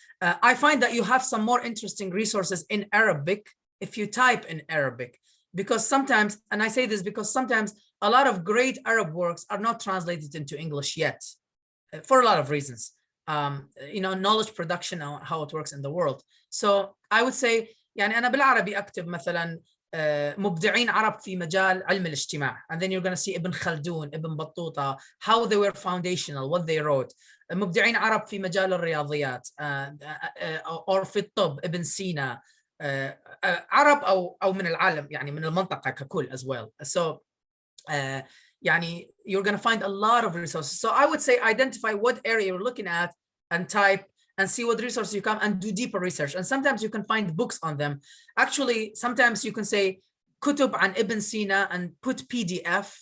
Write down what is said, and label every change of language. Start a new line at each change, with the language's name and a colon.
English: I find that you have some more interesting resources in Arabic if you type in Arabic, because sometimes, and I say this because sometimes a lot of great Arab works are not translated into English yet, for a lot of reasons. You know, knowledge production, how it works in the world. So I would say,
Arabic: يعني أنا بالعربي أكتب مثلا مبدعين عرب في مجال علم الاجتماع,
English: and then you're going to see Ibn Khaldun, Ibn Battuta, how they were foundational, what they wrote.
Arabic: مبدعين عرب في مجال الرياضيات, or في الطب Ibn Sina, عرب أو من العالم, يعني من المنطقة ككل
English: as well. So يعني you're going to find a lot of resources. So I would say identify what area you're looking at and type and see what resources you come, and do deeper research. And sometimes you can find books on them. Actually, sometimes you can say Kutub an Ibn Sina and put PDF.